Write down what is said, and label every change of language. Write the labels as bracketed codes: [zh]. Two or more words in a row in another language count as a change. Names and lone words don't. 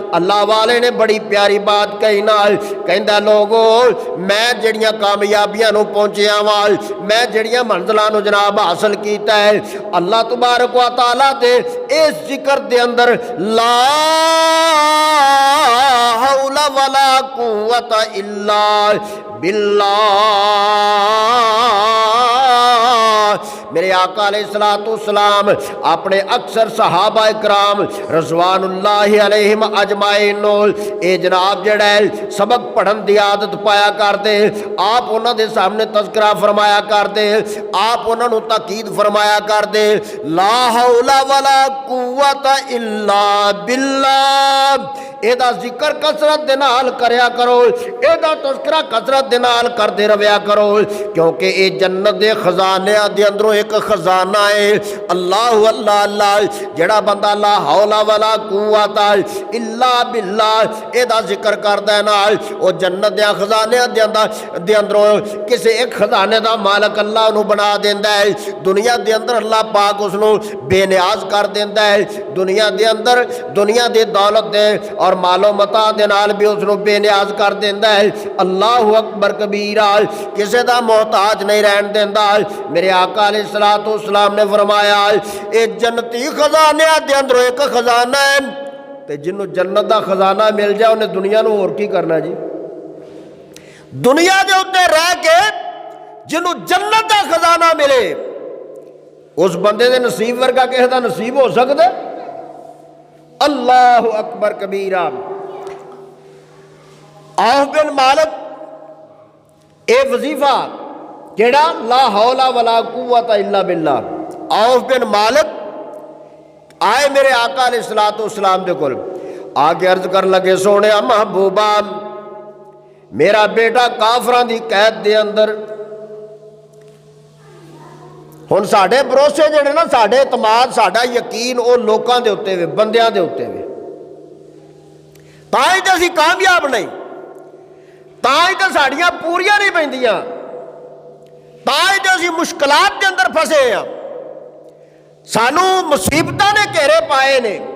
[pa] اللہ والے نے بڑی پیاری بات کہی نال، کہندا لوگو میں جیہڑیاں کامیابیاں نوں پہنچیا واں، میں جیہڑیاں منزلاں نوں جناب حاصل کیتا ہے, [ar] الله تبارك وتعالى [pa] دے اس ذکر دے اندر [ar] لا حول ولا قوة إلا بالله. [ur] میرے آقا علیہ السلام اپنے اکثر صحابہ اکرام [ar] رضوان الله عليهم أجمعين [ur] یہ جناب جیہڑا ہے سبق پڑھن کی عادت پایا کرتے، آپ انہوں نے دے سامنے تذکرہ فرمایا کرتے، آپ انہوں نے تاکید فرمایا کرتے, आप उन्होंने ताकीद फरमाया करते, [ar] لا حول ولا قوة إلا بالله. [pa] ایدا ذکر کثرت دے نال کریا کرو، ایدا تذکرہ کثرت دے نال کردے رہیا کرو، کیونکہ یہ جنت دے خزانے دے اندروں اک خزانہ ہے. اللہ اللہ اللہ جیہڑا بندہ [ar] لا حول ولا قوة إلا بالله [pa] ایدا ذکر کردا ہے نال وہ جنت دے خزانے دے اندروں کسی اک خزانے کا مالک اللہ انہوں نے بنا دیندا ہے. دنیا دے اندر اللہ پاک اسنوں بے نیاز کر دیندا ہے، دنیا دے اندر دنیا دی دولت دے اور مال و متاع دے نال بھی اسنوں بے نیاز کر دیندا ہے. [ar] الله أكبر كبيرا, [pa] کسی کا محتاج نہیں رہن دیندا. میرے آقا علیہ السلام نے فرمایا یہ جنتی خزانے دے اندروں اک خزانہ ہے، تے جنہوں جنت کا خزانہ مل جائے انہیں دنیا نوں ہور کی کرنا جی. دنیا کے اتے رہ کے جنہوں جنت کا خزانہ ملے اس بندے دے نصیب ورگا کسی کا نصیب ہو سکتا? [ar] الله أكبر كبيرا. औफ बिन मालिक [pa] اے وظیفہ کیہڑا [ar] لا حول ولا قوة إلا بالله. [pa] عوف بن مالک آئے میرے آقا علیہ السلام دے کول آ کے عرض کر لگے، سوہنے محبوبا میرا بیٹا کافراں دی قید دے اندر, ہن ساڈے بھروسے جیہڑے نہ ساڈے اعتماد ساڈا یقین وہ لوگوں کے اتے وے بندیاں دے اتے وے، تاں ہی تو اسیں کامیاب نہیں، تاں ہی تو ساڈیاں پوریاں نہیں پیندیاں، تاں ہی تو اسیں مشکلات کے اندر پھسے ہیں، سانوں مصیبتاں نے گھیرے پائے نیں.